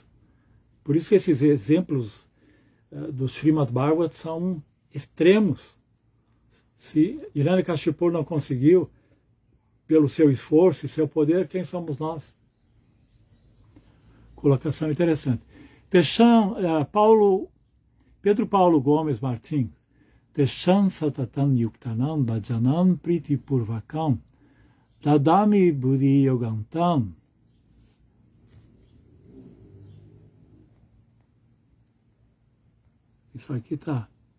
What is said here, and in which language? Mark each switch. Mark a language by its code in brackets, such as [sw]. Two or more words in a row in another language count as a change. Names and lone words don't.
[pt] Por isso que esses exemplos do Srimad Bhagavatam são extremos. Se Hiranyakashipu não conseguiu, pelo seu esforço e seu poder, quem somos nós? Colocação interessante. Pedro Paulo Gomes Martins. [sa] तेषां सततं युक्तानां भजतां प्रीतिपूर्वकम् ददामि बुद्धियोगं तम्. [pt] Isso aqui está.